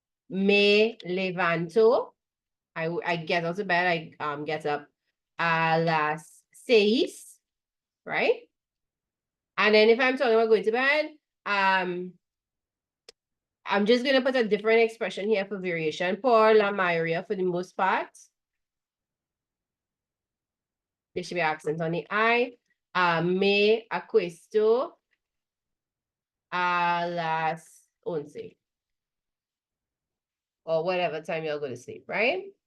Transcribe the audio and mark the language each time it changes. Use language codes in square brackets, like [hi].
[es] Me levanto. [en] I get out of bed, I get up [es] a las 6, [en] right? And then if I'm talking about going to bed, I'm just gonna put a different expression here for variation. [es] Por la mayoría, [en] for the most part. There should be accent on the I. [es] Me acuesto a las 11. [en] Or whatever time you'll go to sleep, right?